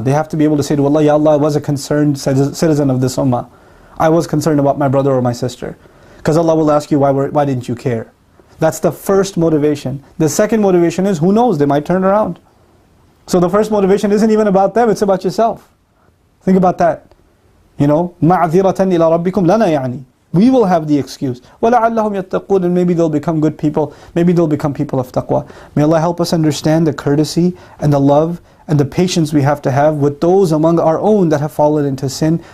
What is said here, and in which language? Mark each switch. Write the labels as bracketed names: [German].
[English] They have to be able to say to Allah, Ya Allah, I was a concerned citizen of this ummah. I was concerned about my brother or my sister. Because Allah will ask you, why didn't you care? That's the first motivation. The second motivation is, who knows, they might turn around. So the first motivation isn't even about them, it's about yourself. Think about that. You know, [Arabic] مَعْذِرَةً إِلَىٰ رَبِّكُمْ لَنَا يعني. [English] We will have the excuse. [Arabic] وَلَعَلَّهُمْ يَتَّقُونَ. [English] And maybe they'll become good people. Maybe they'll become people of taqwa. May Allah help us understand the courtesy and the love and the patience we have to have with those among our own that have fallen into sin.